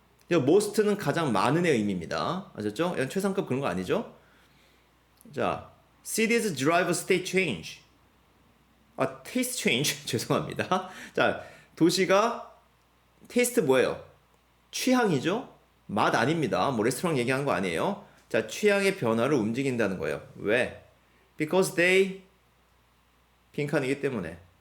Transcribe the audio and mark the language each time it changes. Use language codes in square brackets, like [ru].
[ko] most는 가장 많은의 의미입니다. 아셨죠? 이건 최상급 그런 거 아니죠? [en] 자, cities drive state change. taste change. [ko] 죄송합니다. 자, 도시가 테이스트 뭐예요? 취향이죠? 맛 아닙니다. 뭐 레스토랑 얘기하는 거 아니에요. 자, 취향의 변화를 움직인다는 거예요. 왜? [en] Because they [ko] 빈칸이기 때문에.